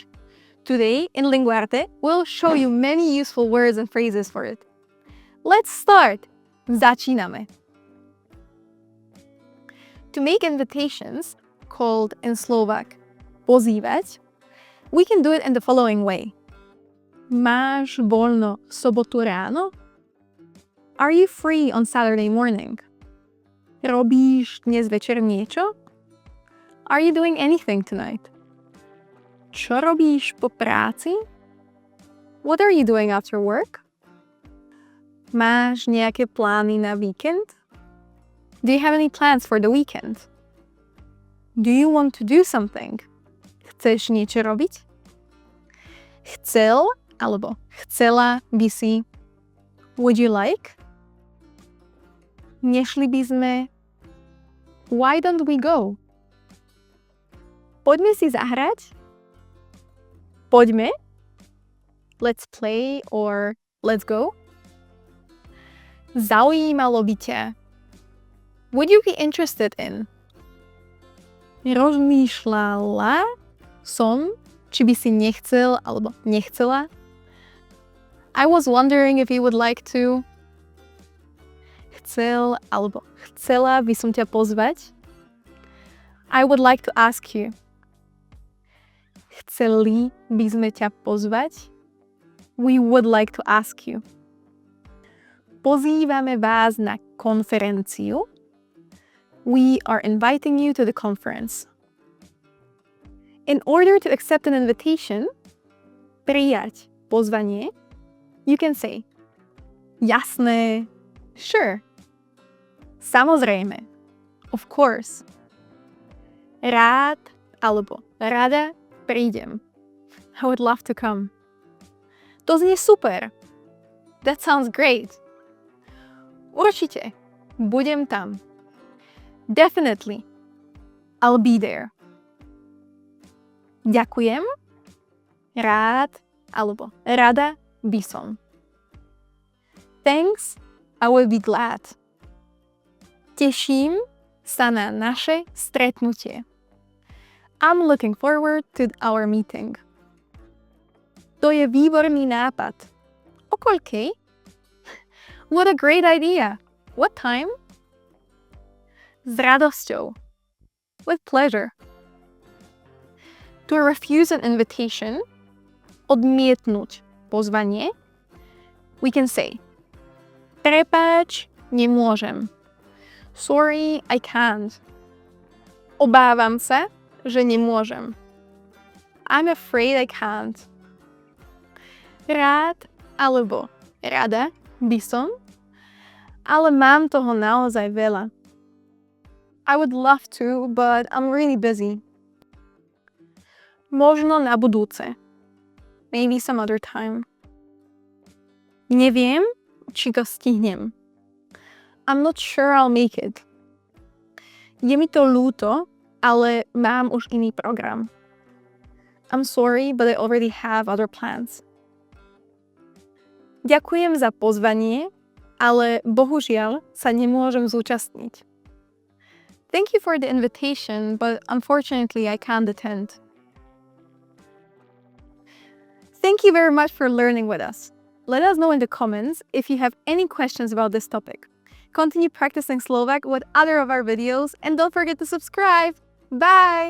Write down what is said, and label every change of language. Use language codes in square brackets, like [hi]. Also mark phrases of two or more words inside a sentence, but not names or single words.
[en] Today, in Linguarte, we'll show you many useful words and phrases for it. Let's start! [sk] Začíname! [en] To make invitations, called in Slovak pozývať, we can do it in the following way. [sk] Máš voľno sobotu ráno? [en] Are you free on Saturday morning? [sk] Robíš dnes večer niečo? [en] Are you doing anything tonight? [sk] Čo robíš po práci? [en] What are you doing after work? [sk] Máš nejaké plány na víkend? [en] Do you have any plans for the weekend? Do you want to do something? [sk] Chceš niečo robiť? Chcel alebo chcela by si. [en] Would you like? [sk] Nešli by sme. [en] Why don't we go? [sk] Poďme si zahrať. Poďme. [en] Let's play or let's go. [sk] Zaujímalo by ťa. [en] Would you be interested in? [sk] Rozmýšľala som, či by si nechcel alebo nechcela. [en] I was wondering if you would like to. [sk] Chcel alebo chcela by som ťa pozvať. [en] I would like to ask you. [sk] Chceli by sme ťa pozvať. [en] We would like to ask you. [sk] Pozývame vás na konferenciu. [en] We are inviting you to the conference. In order to accept an invitation, [sk] prijať pozvanie, [en] you can say jasné, sure, samozrejme, of course, [sk] rád alebo rada prídem. [en] I would love to come. [sk] To znie super. [en] That sounds great. [sk] Určite, budem tam. [en] Definitely, I'll be there. [sk] Ďakujem, rád alebo rada by som. [en] Thanks, I will be glad. [sk] Teším sa na naše stretnutie. [en] I'm looking forward to our meeting. [sk] To je výborný nápad. O koľkej? [en] What a great idea. What time? [sk] S radosťou. [en] With pleasure. To refuse an invitation, [sk] odmietnúť pozvanie, [en] we can say [sk] prepáč, nemôžem. [en] Sorry, I can't. [sk] Obávam sa, že nemôžem. [en] I'm afraid I can't. [sk] Rád alebo rada by som, ale mám toho naozaj veľa. [en] I would love to, but I'm really busy. [sk] Možno na budúce. [en] Maybe some other time. [sk] Neviem, či to stihnem. [en] I'm not sure I'll make it. [sk] Je mi to ľúto, ale mám už iný program. [en] I'm sorry, but I already have other plans. [sk] Ďakujem za pozvanie, ale bohužiaľ sa nemôžem zúčastniť. [en] Thank you for the invitation, but unfortunately I can't attend. Thank you very much for learning with us. Let us know in the comments if you have any questions about this topic. Continue practicing Slovak with other of our videos and don't forget to subscribe.